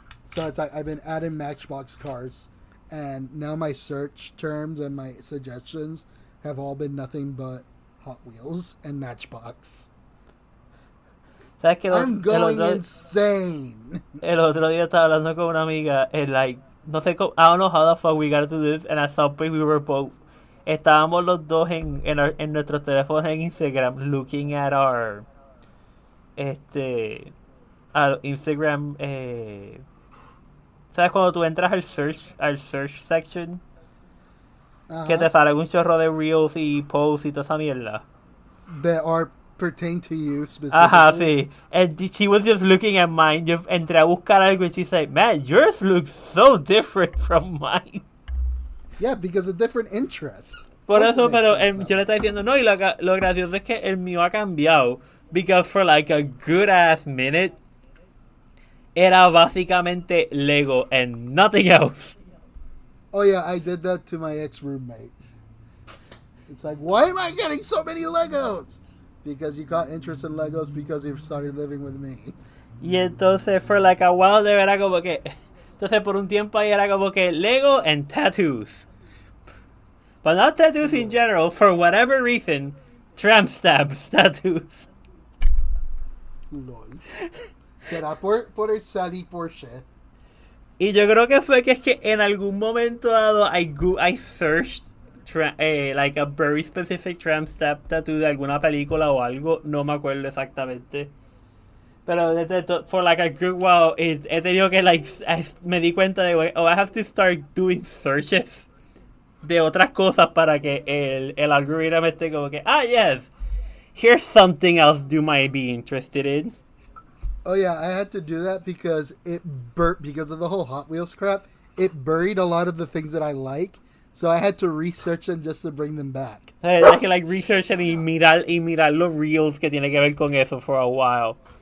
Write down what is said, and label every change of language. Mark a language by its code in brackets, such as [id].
[en] So it's like I've been adding Matchbox cars, and now my search terms and my suggestions have all been nothing but Hot Wheels and Matchbox. I'm going insane. [es] El otro día estaba hablando con una amiga, [en] and like, [es] no sé cómo, [en] I don't know how the fuck we got to do this, and at some point we were both, [es] estábamos los dos en nuestros teléfonos en Instagram [en] looking at our Instagram, [es] ¿sabes cuando tú entras al [en] search section? [es] Que te sale un chorro de reels y posts y toda esa mierda. [en] That are pertain to you specifically. [es] Ajá, sí. [en] And she was just looking at mine. [es] Yo entré a buscar algo [en] and she's like, man, yours looks so different from mine. Yeah, because of different interests. [es] Por eso, pero yo le estaba diciendo, no, y lo gracioso es que el mío ha cambiado. [en] Because for like a good ass minute, [es] era básicamente Lego [en] and nothing else. Oh yeah, I did that to my ex-roommate. It's like, why am I getting so many Legos? Because you got interest in Legos because you started living with me. [es] Y entonces, [en] for like a while there, [es] era como que... Entonces, por un tiempo ahí era como que Lego [en] and tattoos. But not tattoos in general, for whatever reason, tramp stamps tattoos. Lol. [es] Será por el Sally Porsche. Y yo creo que fue que es que en algún momento dado [en] I searched like a very specific tramp stamp tattoo [es] de alguna película o algo, no me acuerdo exactamente. [en] Pero for like a good while, [es] he tenido que me di cuenta de, [en] I have to start doing searches [es] de otras cosas para que el algoritmo esté como que, [en] yes, here's something else you might be interested in. Oh yeah, I had to do that because because of the whole Hot Wheels crap, it buried a lot of the things that I like. So I had to research them just to bring them back. [es] Hay que research y mirar los reels que tiene que ver con eso [en] for a while.